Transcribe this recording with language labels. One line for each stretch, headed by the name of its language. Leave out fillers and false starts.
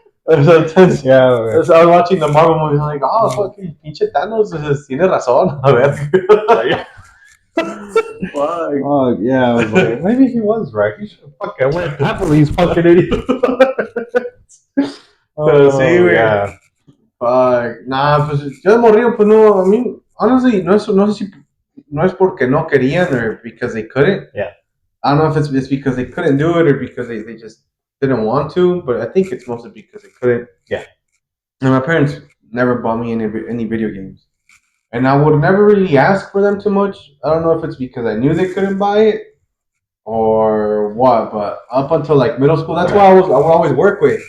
English: Sometimes, I was watching the Marvel movie, I'm like, oh, fucking
Spanish: pinche Thanos, tiene razón. A ver.
English: Oh yeah, I was like, maybe he was right. He should have fucking went after these fucking idiots.
Spanish: Sí, güey. Fuck. Nah, pues yo de morrillo, pues no, a mí,
English: honestly,
Spanish: no sé si, no es porque no querían
English: or because they couldn't. Yeah. I don't know if it's because they couldn't do it or because they just didn't want to, but I think it's mostly because they couldn't. Yeah. And my parents never bought me any video games. And I would never really ask for them too much. I don't know if it's because I knew they couldn't buy it or what, but up until like middle school, that's why I would always work with.